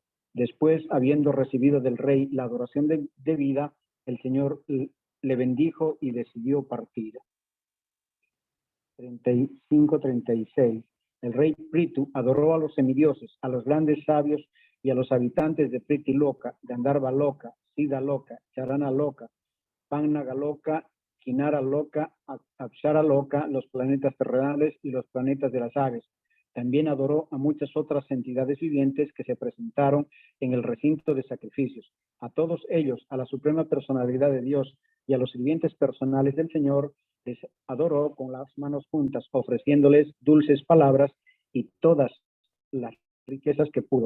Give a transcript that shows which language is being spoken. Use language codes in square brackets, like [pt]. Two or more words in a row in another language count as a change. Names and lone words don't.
[es] Después, habiendo recibido del rey la adoración de vida, el Señor le bendijo y decidió partir. 35-36. El rey Prithu adoró a los semidioses, a los grandes sabios y a los habitantes de Priti Loka, Gandharva Loka, Siddha Loka, Charana Loka, Pannaga Loka, Kinara Loka, Apsara Loka, los planetas terrenales y los planetas de las aves. También adoró a muchas otras entidades vivientes que se presentaron en el recinto de sacrificios. A todos ellos, a la suprema personalidad de Dios y a los sirvientes personales del Señor, les adoró con las manos juntas, ofreciéndoles dulces palabras y todas las riquezas que pudo.